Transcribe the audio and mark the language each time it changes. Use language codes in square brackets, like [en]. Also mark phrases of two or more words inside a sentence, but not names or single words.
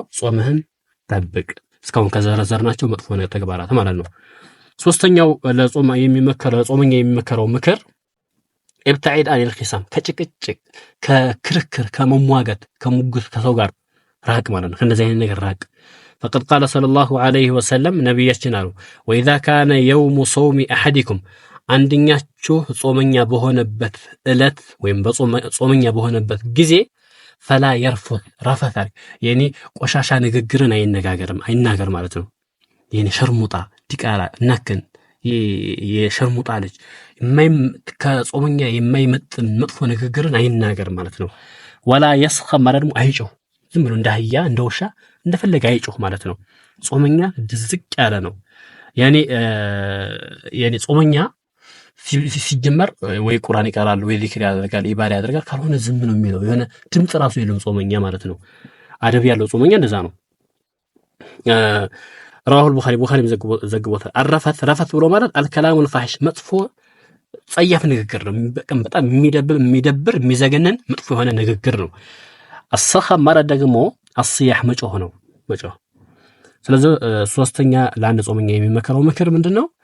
[am] ጾምህን ጠብቅ እስካሁን ከዘረዘርናቸው መጥፎ ተግባራት ማለት ነው። ሶስተኛው ለጾመኛ የሚመከረው ምክር [ar] ابتعد عن الخصام [am] ከጭቅጭቅ ከክርክር ከመሟገት ከሙግት ከሰው ጋር ራቅ ማለት ነው። ከእንደዚህ አይነት ነገር ራቅ። [ar] فقد قال صلى الله عليه وسلم [am] ነብያችን አሉ [ar] وإذا كان يوم صوم أحدكم [am] አንደኛችሁ ጾመኛ በሆነበት ዕለት ወይም ጾመኛ በሆነበት ጊዜ [ar] فلا يرفث [am] ረፈታል የኔ ቆሻሻ ንግግርን አይናገር ማለት ነው። የኔ ሸርሙጣ ዲቃላ እናከን የሸርሙጣ ልጅ ከጾመኛ የማይመጥን መጥፎ ንግግርን አይናገር ማለት ነው። [ar] ولا يصخب [am] ማለት ደግሞ አይጮህ፣ ዝም ብሎ እንደ አህያ እንደ ውሻ እንደፈለገ አይጮህ ማለት ነው። ጾመኛ ድዝቅ ያለ ነው። ያኔ ጾመኛ ሲጀመር ወይ ቁርአን ይቀራል ወይ ዚክር ያደርጋል ኢባዳ ያደርጋል። ካልሆነ ዝም ነው የሚለው የሆነ ድምጽ ራሱ የለውም ጾመኛ ማለት ነው። አደብ ያለው ጾመኛ እንደዛ ነው። [ar] رواه البخاري [am] ዘግቦታል። ረፈት ብሎ ማለት [ar] الكلام الفاحش [am] መጥፎ ጸያፍ ንግግር ነው። በጣም የሚደብር የሚዘገነን መጥፎ የሆነ ንግግር ነው። አሰኸም ማለት ደግሞ አስያህ መጮህ ነው። ስለዚህ ሶስተኛ ለአንድ ጾመኛ የሚመከረው ምክር ምንድነው?